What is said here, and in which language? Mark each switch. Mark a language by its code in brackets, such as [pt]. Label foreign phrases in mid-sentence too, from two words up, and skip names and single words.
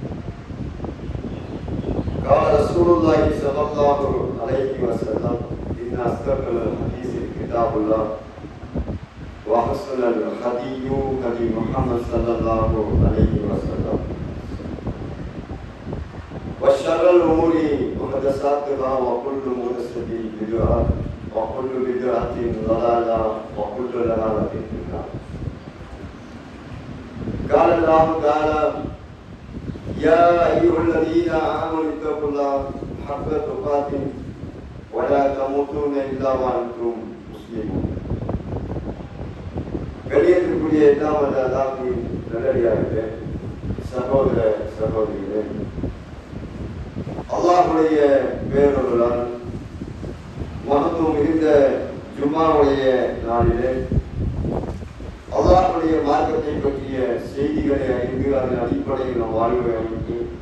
[ar] قال رسول الله صلى الله عليه وسلم إن أصدق الحديث كتاب الله وأحسن الهدي هدي محمد صلى الله عليه وسلم وشر الأمور محدثاتها وكل محدثة بدعة وكل بدعة ضلالة وكل ضلالة في النار. قال الله تعالى يا أيها الذين آمنوا اتقوا الله حق تقاته ولا تموتن إلا وأنتم مسلمون. [ta] கண்ணியத்திற்குரிய எல்லாம் வல்ல அல்லாஹ்வின் நல்லடியார்களே, சகோதர சகோதரிகளே, அல்லாஹ்வுடைய பேரருளால் மகத்துவம் மிகுந்த ஜும்மாவுடைய நாளிலே அல்லாஹ்வுடைய மார்க்கத்தை பற்றிய செய்திகளை அறிந்து அதன் அடிப்படையில் நாம் வாழ்வை அமைத்து